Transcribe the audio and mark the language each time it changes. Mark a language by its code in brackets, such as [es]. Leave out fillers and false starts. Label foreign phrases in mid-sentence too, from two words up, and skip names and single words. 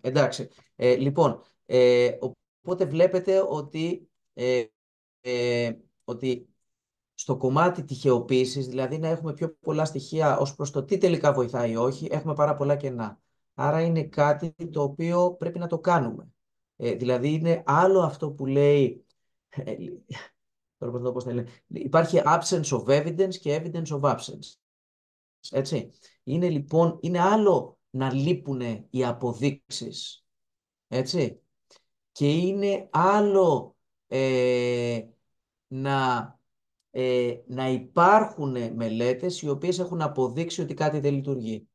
[el] Εντάξει, λοιπόν, οπότε βλέπετε ότι στο κομμάτι τυχεοποίησης, δηλαδή να έχουμε πιο πολλά στοιχεία ως προς το τι τελικά βοηθάει ή όχι, έχουμε πάρα πολλά κενά. Άρα είναι κάτι το οποίο πρέπει να το κάνουμε. Δηλαδή είναι άλλο αυτό που λέει, πώς θα λέει, υπάρχει [en] absence of evidence [el] και [en] evidence of absence. [el] Έτσι. Είναι άλλο να λείπουν οι αποδείξεις. Έτσι. Και είναι άλλο να υπάρχουν μελέτες οι οποίες έχουν αποδείξει ότι κάτι δεν λειτουργεί.